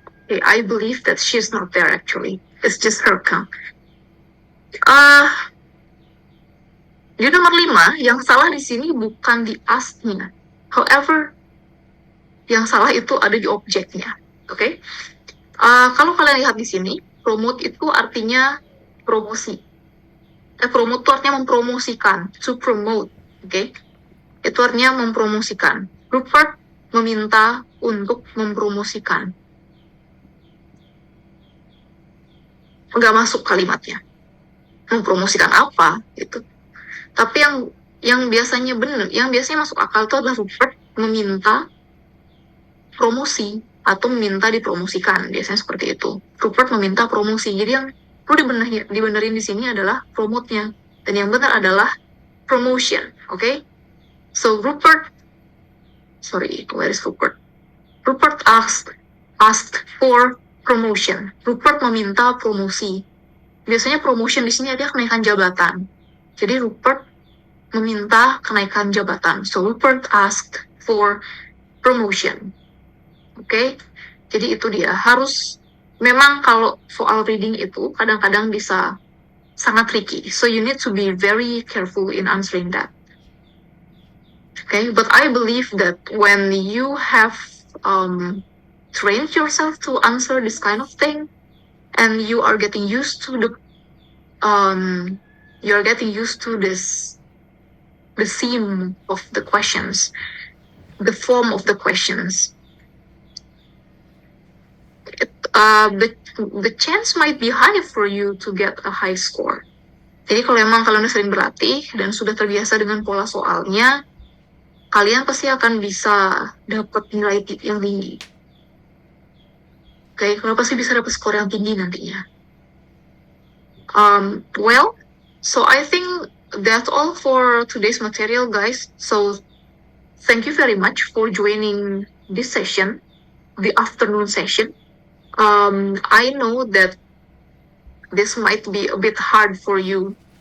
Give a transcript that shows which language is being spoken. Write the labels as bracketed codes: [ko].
[en] Okay, I believe that she's not there actually. It's just her count. [id] Di nomor 5, yang salah di sini bukan di asked-nya. However, yang salah itu ada di objeknya. Oke? Kalau kalian lihat di sini, promote itu artinya promosi. Promote itu artinya mempromosikan. To promote. Oke? Itu artinya mempromosikan. Rupert meminta untuk mempromosikan. Nggak masuk kalimatnya. Mempromosikan apa? Gitu. Tapi yang biasanya benar, yang biasanya masuk akal itu adalah Rupert meminta promosi atau meminta dipromosikan. Biasanya seperti itu. Rupert meminta promosi. Jadi yang perlu dibenerin di sini adalah promote-nya. Dan yang benar adalah promotion. [en] Okay? So Rupert, where is Rupert? Rupert asked for promotion. [id] Rupert meminta promosi. Biasanya promotion di sini adalah kenaikan jabatan. Jadi Rupert meminta kenaikan jabatan. [en] So Rupert asked for promotion. [id] Oke? Jadi itu dia. Memang kalau soal reading itu kadang-kadang bisa sangat tricky. [en] So you need to be very careful in answering that. Okay? But I believe that when you have trained yourself to answer this kind of thing, and you are getting used to the theme of the questions, the form of the questions, the chance might be high for you to get a high score. [id] Jadi kalau emang kalian udah sering berlatih dan sudah terbiasa dengan pola soalnya, kalian pasti akan bisa dapat nilai yang tinggi. Oke, kalian pasti bisa dapat skor yang tinggi nantinya. [en] Well, so I think that's all for today's material, guys. So thank you very much for joining this session, the afternoon session. I know that this might be a bit hard for you.